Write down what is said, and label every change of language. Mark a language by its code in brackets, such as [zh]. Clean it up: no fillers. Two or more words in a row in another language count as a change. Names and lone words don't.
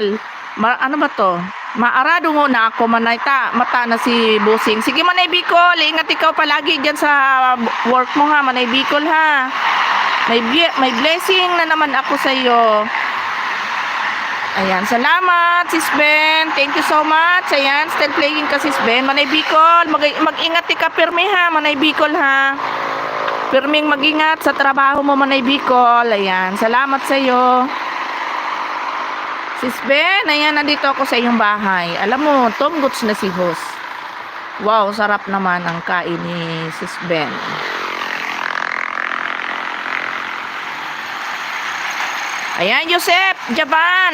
[tl] Ano ba to? Maarado mo na ako, Manay. Mata na si Busing. Sige, Manay Bicol. Ingat ikaw palagi dyan sa work mo, ha. Manay Bicol, ha. May blessing na naman ako sa iyo. Ayan. Salamat, Sis Ben. [en] Thank you so much. [tl] Ayan. [en] Still playing [tl] ka, Sis Ben. Manay Bicol. Mag-ingat ka, pirmi, ha. Manay Bicol, ha. Pirming mag-ingat sa trabaho mo, Manay Bicol. Ayan. Salamat sa iyo. Sis Ben, ayan, nandito ako sa iyong bahay. Alam mo, tonggots na si host. Wow, sarap naman ang kain ni Sis Ben. Ayan, Yosef, Japan.